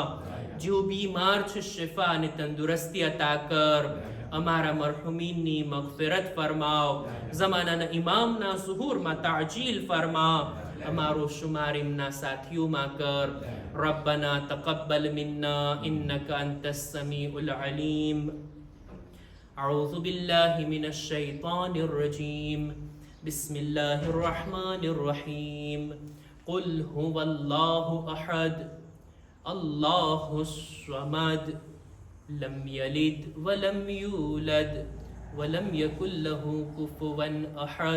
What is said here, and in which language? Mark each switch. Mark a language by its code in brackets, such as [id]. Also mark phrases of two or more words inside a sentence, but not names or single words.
[gu] જેઓ બીમાર છે શિફા અને તંદુરસ્તી અતા કર. અમારા મરહુમીનની મગફિરત ફરમાવ. ઝમાનાના ઇમામના ઝુહૂરમાં તાજીલ ફરમાવ. અમારો શુમાર એમના સાથીઓમાં કર. [ar] ربنا تقبل منا إنك أنت السميع العليم. أعوذ بالله من الشيطان الرجيم. بسم الله الرحمن الرحيم. قل هو الله أحد الله الصمد لم يلد ولم يولد ولم يكن له كفوا أحد.